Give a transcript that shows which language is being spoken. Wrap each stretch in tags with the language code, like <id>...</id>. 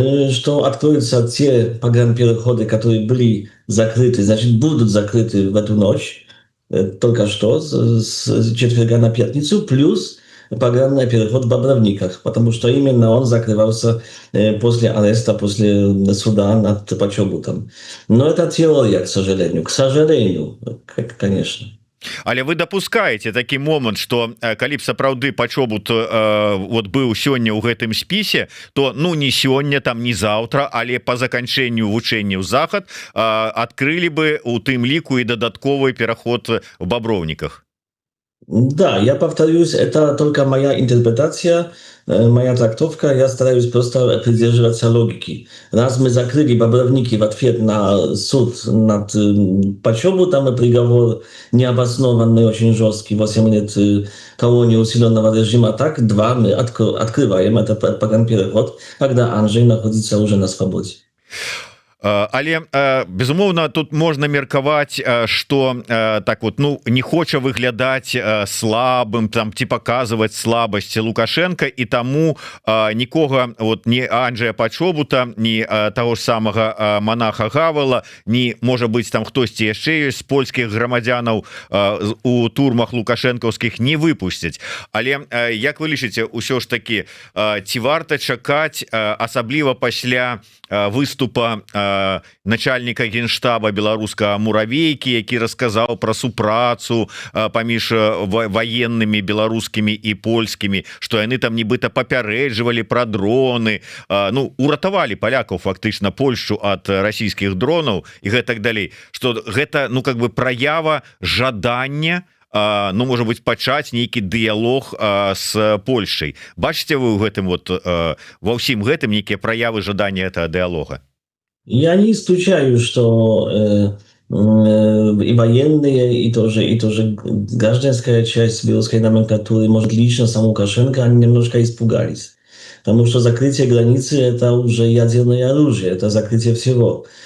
<ru>что откроются те погранпереходы, которые были закрыты, значит, будут закрыты в эту ночь, только что, с четверга на пятницу, плюс погранный переход в Бобровниках, потому что именно он закрывался после ареста, после суда над Почобутом. Но это теория, к сожалению, конечно.</ru> <be>Але вы допускаете такі момант, что калі б сапраўды Пачобут вот быў сёння ў гэтым спісе, то ну не сёння, там не заўтра, але по заканчэнню вучэнняў захад адкрылі бы у тым ліку і дадатковы пераход в Бобровниках.</be> <ru>Да, я повторюсь, это только моя интерпретация, моя трактовка. Я стараюсь просто придерживаться логики. Раз мы закрыли Бобровники в ответ на суд над Почобутом и приговор необоснованный, очень жесткий, 8 лет колонии усиленного режима, так, два, мы открываем этот погранпереход, когда Анджей находится уже на свободе.</ru> <be>Але безумоўна тут можна меркаваць, что так вот, ну не хоча выглядаць слабым там ці показывать слабасць Лукашенко, і таму нікога вот не Анджея Пачобута, ні того ж самага монаха Гавела, ні можа быть там хтосьці яшчэ ёсць з польскіх грамадзянаў у турмах лукашэнкаўскіх не выпусцяць. Але як вы лічыце, ўсё ж таки ці варта чакаць, асабліва пасля выступа начальника генштаба беларускага Муравейкі, які расказаў про супрацу паміж военными беларускімі і польскімі, что яны там нібыта папярэджвалі про дроны, ну уратавалі палякаў фактычна Польшу от расійскіх дронаў і гэтак далей, что гэта ну как бы праява жадання, ну можа быть пачаць нейкі дыялог с Польшай. Бачыце вы ў гэтым вот ва ўсім гэтым нейкія праявы жадання этого дыялога?</be> <ru>Я не исключаю, что и военные, и тоже гражданская часть белорусской номенклатуры, может, лично сам Лукашенко, они немножко испугались. Потому что закрытие границы – это уже ядерное оружие, это закрытие всего.</ru>